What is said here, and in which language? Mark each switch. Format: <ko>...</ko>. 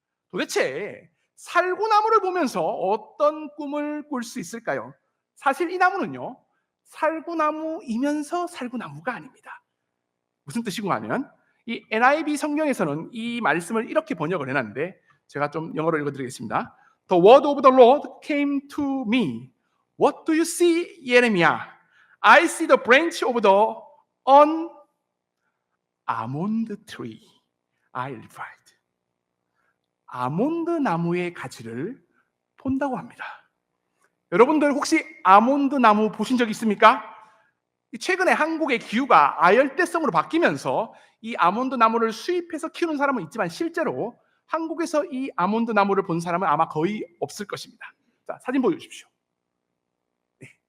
<ko>도대체 살구나무를 보면서 어떤 꿈을 꿀 수 있을까요? 사실 이 나무는요, 살구나무이면서 살구나무가 아닙니다. 무슨 뜻이고 하면 이 NIV 성경에서는 이 말씀을 이렇게 번역을 해놨는데 제가 좀 영어로 읽어드리겠습니다.</ko> <en>The word of the Lord came to me. What do you see, Jeremiah? I see the branch of the on almond tree. I replied.</en> <ko>아몬드 나무의 가지를 본다고 합니다. 여러분들 혹시 아몬드 나무 보신 적 있습니까? 최근에 한국의 기후가 아열대성으로 바뀌면서 이 아몬드 나무를 수입해서 키우는 사람은 있지만 실제로 한국에서 이 아몬드 나무를 본 사람은 아마 거의 없을 것입니다. 자, 사진 보여주십시오. 네.</ko>